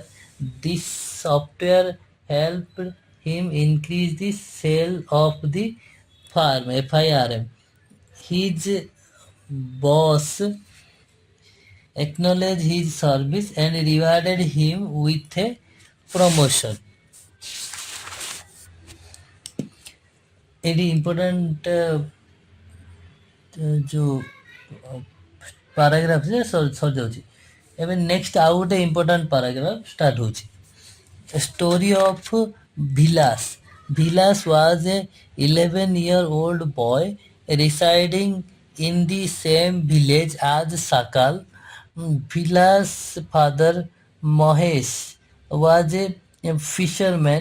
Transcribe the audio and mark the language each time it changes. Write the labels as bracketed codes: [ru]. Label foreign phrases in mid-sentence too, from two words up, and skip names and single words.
[en] This software helped him increase the sale of the farm, FIRM. His boss acknowledged his service and rewarded him with a promotion. [or] ଏଠି ଇମ୍ପୋର୍ଟାଣ୍ଟ ଯେଉଁ ପାରାଗ୍ରାଫ ସରିଯାଉଛି। ଏବେ ନେକ୍ସଟ ଆଉ ଗୋଟେ [en] important paragraph start [or] ହେଉଛି। [en] Story of Vilas. Vilas was a 11-year-old boy residing in the same village as Sakal. Vilas' father Mahesh was a fisherman.